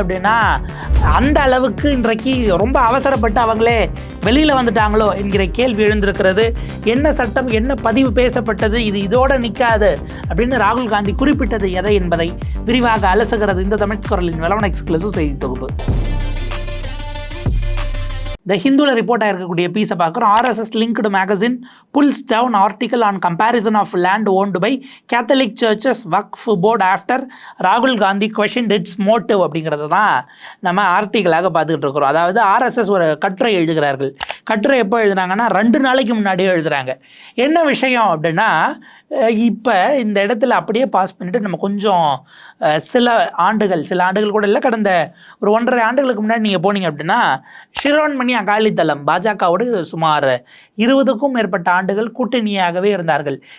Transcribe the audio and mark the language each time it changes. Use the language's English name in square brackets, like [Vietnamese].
[Tamil] அப்படின்னா அந்த அளவுக்கு இன்றைக்கு ரொம்ப அவசரப்பட்டு அவங்களே வெளியில் வந்துட்டாங்களோ என்கிற கேள்வி எழுந்திருக்கிறது. என்ன சட்டம், என்ன பதிவு பேசப்பட்டது, இது இதோட நிற்காது அப்படின்னு ராகுல் காந்தி குறிப்பிட்டது எதை என்பதை விரிவாக அலசுகிறது இந்த தமிழ் குரலின் வெலவன் எக்ஸ்க்ளூசிவ் செய்தி தொகுப்பு. த ஹிந்துவில் ரிப்போர்ட் ஆகிருக்கக்கூடிய பீஸை பார்க்குறோம். [English] RSS linked magazine pulls down article on comparison of land owned by Catholic churches Waqf board after ராகுல் Gandhi questioned its motive [Tamil] அப்படிங்கிறது தான் நம்ம ஆர்டிக்கலாக பார்த்துக்கிட்டு இருக்கிறோம். அதாவது RSS ஒரு கட்டுரை எழுதுகிறார்கள். கட்டுரை எப்போ எழுதுனாங்கன்னா 2 நாளைக்கு முன்னாடியே எழுதுகிறாங்க. என்ன விஷயம் அப்படின்னா, இப்போ இந்த இடத்துல அப்படியே பாஸ் பண்ணிவிட்டு நம்ம கொஞ்சம் சில ஆண்டுகள் கூட இல்லை, கடந்த ஒரு 1.5 ஆண்டுகளுக்கு முன்னாடி நீங்கள் போனீங்க அப்படின்னா ஷிரோன்மணி அகாலிதளம் பாஜகவோடு சுமார் 20க்கும் மேற்பட்ட ஆண்டுகள் கூட்டணியாகவே இருந்தார்கள்.